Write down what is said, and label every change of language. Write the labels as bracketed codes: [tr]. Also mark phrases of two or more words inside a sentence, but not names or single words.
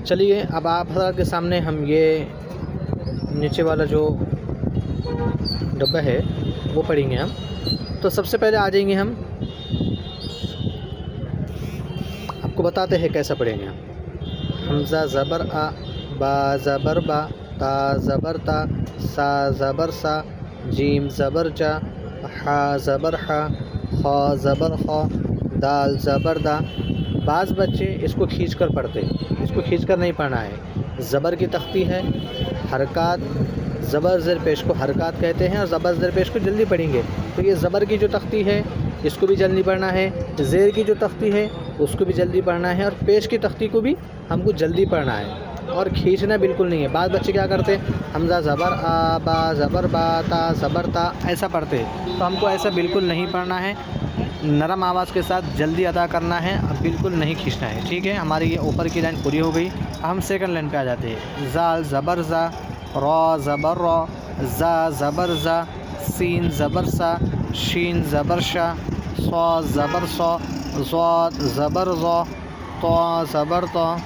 [ur] چلیے اب آپ حضرات کے سامنے ہم یہ نیچے والا جو ڈبہ ہے وہ پڑھیں گے ہم۔ تو سب سے پہلے آ جائیں گے ہم، آپ کو بتاتے ہیں کیسا پڑھیں گے ہم۔ حمزہ زبر آ، با زبر با، تا زبر تا، سا زبر سا، جیم زبر جا، حا زبر حا، خا زبر خا، دال زبر دا۔ بعض بچے اس کو کھینچ کر پڑھتے ہیں، اس کو کھینچ کر نہیں پڑھنا ہے۔ زبر کی تختی ہے، حرکات، زبر زیر پیش کو حرکات کہتے ہیں، اور زبر زیر پیش کو جلدی پڑھیں گے تو یہ زبر کی جو تختی ہے اس کو بھی جلدی پڑھنا ہے، زیر کی جو تختی ہے اس کو بھی جلدی پڑھنا ہے، اور پیش کی تختی کو بھی ہم کو جلدی پڑھنا ہے، اور کھینچنا بالکل نہیں ہے۔ بعض بچے کیا کرتے ہیں، حمزہ زبر آ، با زبر با، تا زبر تا، ایسا پڑھتے ہیں، تو ہم کو ایسا بالکل نہیں پڑھنا ہے، نرم آواز کے ساتھ جلدی ادا کرنا ہے، اب بالکل نہیں کھینچنا ہے، ٹھیک ہے۔ ہماری یہ اوپر کی لائن پوری ہو گئی، ہم [en] second line [ur] پہ آ جاتے ہیں۔ زال زبر زا، را زبر را، زا زبر زا، سین زبر سا، شین زبر شا، صا زبر صا، ضاد زبر ضا، طا زبر طا،